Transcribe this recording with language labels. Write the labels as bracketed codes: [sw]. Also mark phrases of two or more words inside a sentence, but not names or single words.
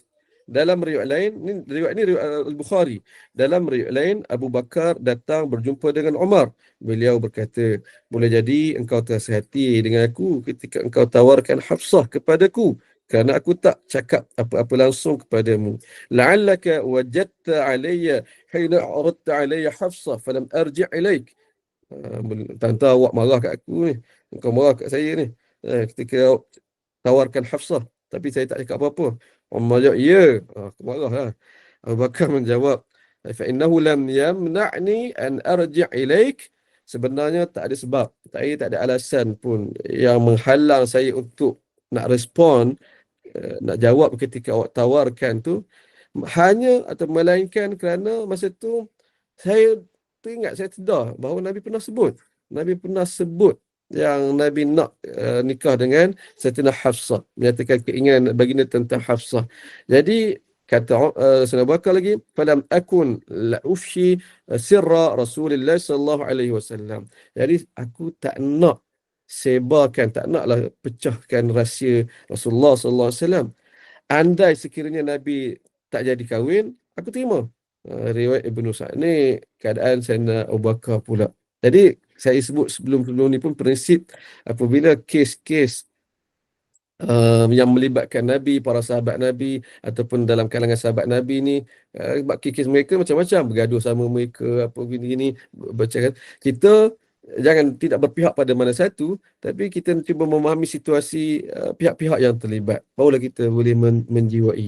[ms] Dalam riwayat lain, riwayat Al-Bukhari. Dalam riwayat lain, Abu Bakar datang berjumpa dengan Umar. Beliau berkata, boleh jadi engkau terasa hati dengan aku ketika engkau tawarkan Hafsah kepadaku, kerana aku tak cakap apa-apa langsung kepadamu. [ar] لعلك وجدت علي حين عرضت علي حفصة فلم أرجع إليك. [ms] Tanta awak marah kat aku ni. Engkau marah kat saya ni. Ketika tawarkan Hafsah, tapi saya tak cakap apa-apa. Umar jawab, ya. Aku marah lah. Abu Bakar menjawab, [ar] فإنه لم يمنعني أن أرجع إليك. [ms] Sebenarnya tak ada sebab, tak ada alasan pun yang menghalang saya untuk nak respon, nak jawab ketika awak tawarkan tu. Hanya atau melainkan kerana masa tu saya teringat, saya sedar bahawa Nabi pernah sebut yang Nabi nak nikah dengan Sayyidatina Hafsah, menyatakan keinginan baginda tentang Hafsah. Jadi kata Sayyidina Abu Bakar lagi, [ar] فلم أكن لأفشي سر رسول الله صلى الله عليه وسلم. [ms] Jadi aku tak nak sebarkan, tak naklah pecahkan rahsia [ar] رسول الله صلى الله عليه وسلم. [ms] Andai sekiranya Nabi tak jadi kahwin, aku terima. Riwayat Ibnu Sa'd ni keadaan Sayyidina Abu Bakar pula. Jadi saya sebut sebelum ni pun prinsip apabila kes-kes yang melibatkan Nabi, para sahabat Nabi ataupun dalam kalangan sahabat Nabi ni, kes mereka macam-macam, bergaduh sama mereka apa gini-gini, baca kan, kita jangan tidak berpihak pada mana satu, tapi kita cuba memahami situasi pihak-pihak yang terlibat, barulah kita boleh menjiwai.